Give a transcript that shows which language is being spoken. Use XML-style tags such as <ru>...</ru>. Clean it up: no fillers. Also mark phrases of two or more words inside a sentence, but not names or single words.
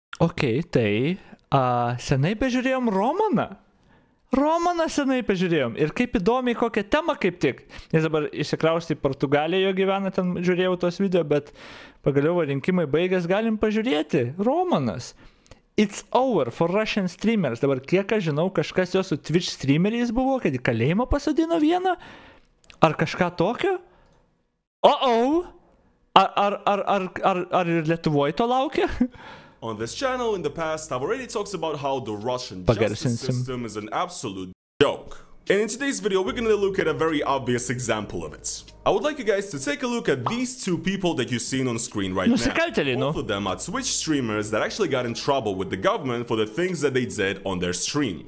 <lt>Ok, tai senai pažiūrėjom Romaną. Romaną senai pažiūrėjom. Ir kaip įdomiai kokią temą kaip tik. Jis dabar išsikraustė į Portugaliją, jo gyvena, ten žiūrėjau tos video, bet pagaliau rinkimai baigęs, galim pažiūrėti. Romanas.</lt> <en>It's over for Russian streamers.</en> <lt>Dabar kiek aš žinau, kažkas jo su Twitch streameriais buvo, kad į kalėjimą pasadino vieną. Ar kažką tokio? Ar ir Lietuvoje to laukia?</lt> <en>On this channel in the past, I've already talked about how the Russian justice system is an absolute joke. And in today's video, we're gonna look at a very obvious example of it. I would like you guys to take a look at these two people that you're seeing on screen right now. Both of them are Twitch streamers that actually got in trouble with the government for the things that they did on their stream.</en>